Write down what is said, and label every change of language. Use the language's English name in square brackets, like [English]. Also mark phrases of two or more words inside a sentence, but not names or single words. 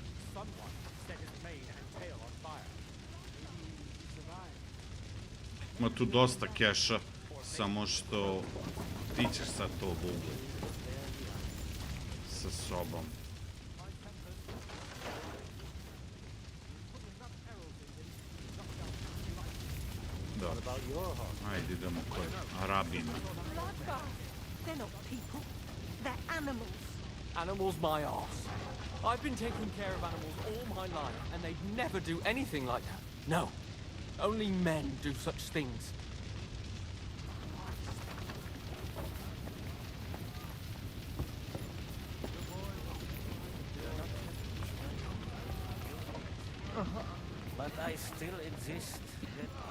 [Serbian] Ima tu dosta keša, samo što ti ćeš sad to vugati sa sobom. Dobro, ajde idemo kod Arabina. [English] They're not people, they're animals. Animals my arse. I've been taking care of animals all my life, and they'd never do anything like that. No. Only men do such things. But I still insist that...